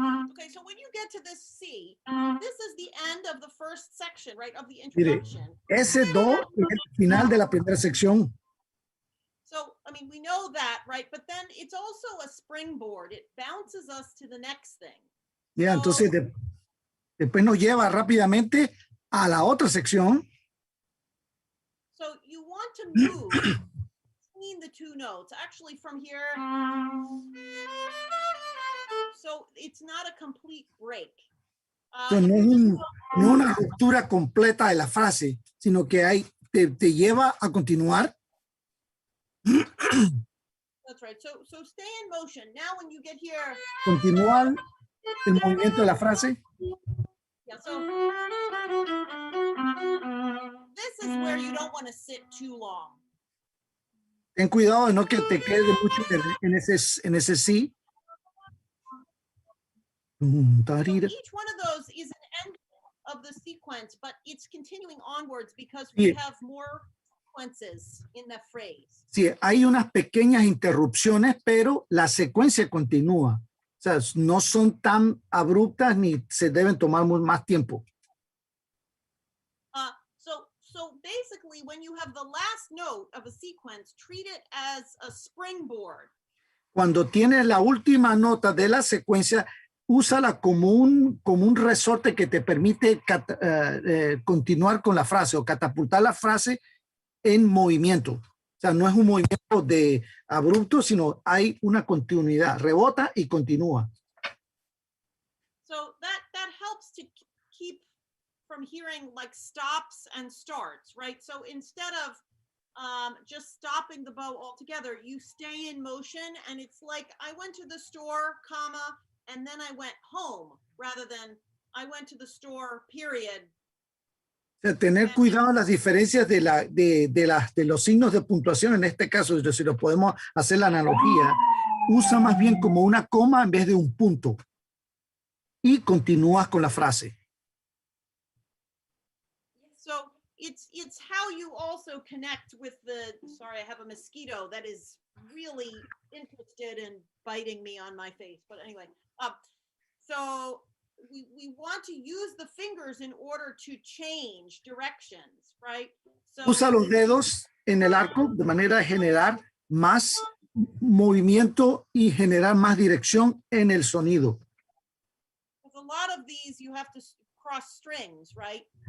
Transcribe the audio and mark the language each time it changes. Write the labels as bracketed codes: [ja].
[en] Okay, so when you get to this C, this is the end of the first section, right, of the introduction. [es] Ese do es el final de la primera sección. [en] So, I mean, we know that, right? But then it's also a springboard. It bounces us to the next thing. [es] Ya, entonces después nos lleva rápidamente a la otra sección. [en] So you want to move between the two notes, actually from here. So it's not a complete break. [es] So, no una ruptura completa de la frase, sino que te lleva a continuar. [en] That's right. So stay in motion. Now when you get here. [es] Continuar el movimiento de la frase. [en] Yeah, so this is where you don't want to sit too long. [es] Ten cuidado de no que te quede mucho en ese sí. [en] So each one of those is an end of the sequence, but it's continuing onwards because we have more sequences in the phrase. [es] Sí, hay unas pequeñas interrupciones, pero la secuencia continúa. O sea, no son tan abruptas ni se deben tomar más tiempo. [en] So basically, when you have the last note of a sequence, treat it as a springboard. [es] Cuando tienes la última nota de la secuencia, úsala como un resorte que te permite continuar con la frase o catapultar la frase en movimiento. O sea, no es un movimiento de abrupto, sino hay una continuidad. Rebota y continúa. [en] So that helps to keep from hearing like stops and starts, right? So instead of just stopping the bow altogether, you stay in motion, and it's like I went to the store, comma, and then I went home, rather than I went to the store, period. [es] O sea, tener cuidado en las diferencias de los signos de puntuación. En este caso, si lo podemos hacer la analogía, usa más bien como una coma en vez de un punto. Y continúas con la frase. [en] So it's how you also connect with sorry, I have a mosquito that is really interested in biting me on my face. But anyway, so we want to use the fingers in order to change directions, right? So, [es] usa los dedos en el arco de manera de generar más movimiento y generar más dirección en el sonido. [en] a lot of these you have to cross strings, right?